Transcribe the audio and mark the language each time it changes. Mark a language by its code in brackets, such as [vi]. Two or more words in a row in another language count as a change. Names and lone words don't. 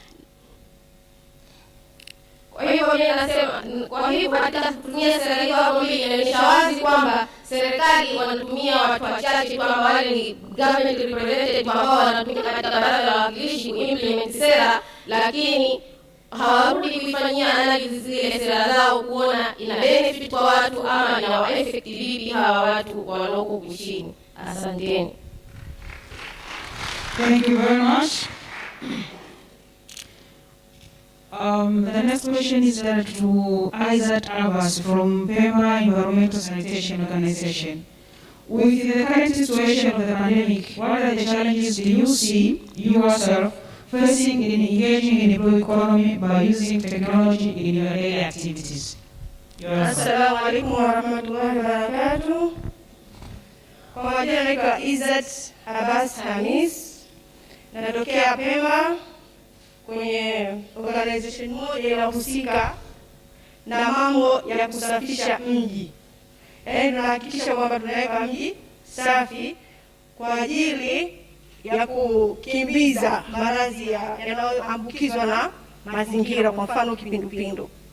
[sw] Kwa hivyo mimi nasema, kwa hivyo katika kutumia sera hiyo hapo mbili inaonyesha wazi kwamba serikali wanatumia watu wachache, kwamba wale ni [en] government representative [sw] ambao wanatumika katika baraza la wawakilishi kuimplement sera, lakini hawarudi kuifanyia analysis zile sera zao kuona ina benefit kwa watu ama ina effect vipi hawa watu wanaoko nchini. Asanteni. [en] Thank you very much. The next question is to Isaac Abbas from Pemba Environmental Sanitation Organization. With the current situation of the pandemic, what are the challenges do you see yourself facing in engaging in the blue economy by using technology in your daily activities? [ar] السلام عليكم ورحمة الله وبركاته. [sw] Kwa majina naitwa Isaac Abbas Hamis, na natokea Pemba kwenye organization moja inahusika na mambo ya kusafisha mji. Tunahakikisha kwamba tunaweka mji safi kwa ajili ya kukimbiza maradhi yanayoambukizwa na mazingira, kwa mfano kipindupindu.